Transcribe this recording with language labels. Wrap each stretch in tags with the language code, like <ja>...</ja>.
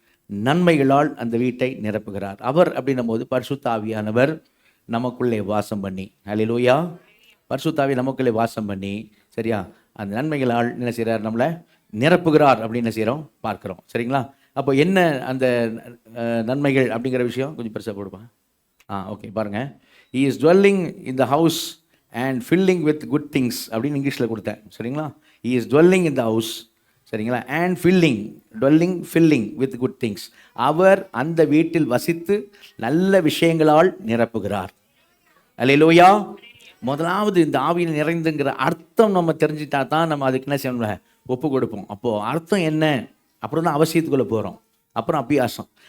<ta>நன்மைகளால் அந்த வீட்டை நிரப்புகிறார். அவர் அப்படின்னும் போது பரிசுத்த ஆவியானவர் நமக்குள்ளே வாசம் பண்ணி, ஹல்லேலூயா, பரிசுத்த ஆவி நமக்குள்ளே வாசம் பண்ணி, சரியா, அந்த நன்மைகளால் என்ன செய்கிறார், நம்மளை நிரப்புகிறார் அப்படின்னு என்ன செய்கிறோம், பார்க்குறோம். சரிங்களா? அப்போ என்ன அந்த நன்மைகள் அப்படிங்கிற விஷயம் கொஞ்சம் பெருசாக போடுப்பா. ஓகே, பாருங்கள்.</ta> <en>He is dwelling in the house and filling with good things</en> <ta>அப்படின்னு இங்கிலீஷில் கொடுத்தேன். சரிங்களா?</ta> <en>He is dwelling in the house,</en> <ta>சரிங்களா,</ta> <en>and filling with good things.</en> <ta>அவர் அந்த வீட்டில் வசித்து நல்ல விஷயங்களால் நிரப்புகிறார். அல்லேலூயா. முதலாவது இந்த ஆவியில் நிறைந்துங்கிற அர்த்தம் நம்ம தெரிஞ்சிட்டா தான் நம்ம அதுக்கு என்ன செய்யணும், ஒப்பு கொடுப்போம். அப்போது அர்த்தம் என்ன, அப்புறம் தான் அவசியத்துக்குள்ளே போகிறோம், அப்புறம் அபியாசம்.</ta>